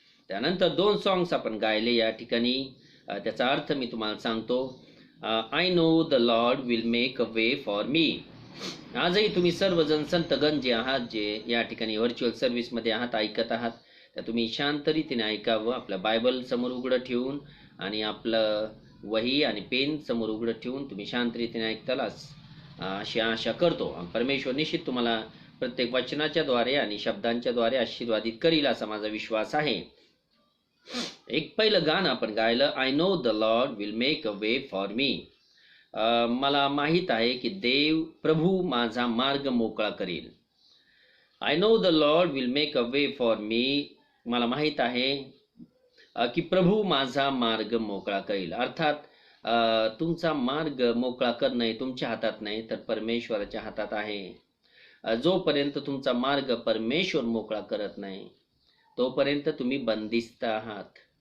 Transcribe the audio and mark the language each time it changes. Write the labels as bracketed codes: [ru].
[mr] त्यानंतर 2 सॉंग्स आपण गायले या ठिकाणी. त्याचा अर्थ मी तुम्हाला सांगतो. [en] I know the Lord will make a way for me. [mr] आजही तुम्ही सर्वजण संतगण जे आहात, जे या ठिकाणी व्हर्च्युअल सर्व्हिसमध्ये आहात, ऐकत आहात, तर तुम्ही शांत रीतीने ऐकावं. आपलं बायबल समोर उघडं ठेवून आणि आपलं वही आणि पेन समोर उघडं ठेवून तुम्ही शांत रीतीने ऐकताल अशी आशा करतो. परमेश्वर निश्चित तुम्हाला प्रत्येक वचनाच्या द्वारे आणि शब्दांच्या द्वारे आशीर्वादित करील असा माझा विश्वास आहे. एक पहिलं गाणं आपण गायलं, [en] I know the Lord will make a way for me. [mr] मला माहित आहे की प्रभू माझा मार्ग मोकळा करेल. [en] I know the Lord will make a way for me. [mr] मला माहित आहे की प्रभू माझा मार्ग मोकळा करेल. अर्थात तुमचा मार्ग मोकळा करणं तुमच्या हातात नाही तर परमेश्वराच्या हातात आहे. जोपर्यंत तुमचा मार्ग परमेश्वर मोकळा करत नाही तोपर्यंत तुम्ही बंदिस्त आहात.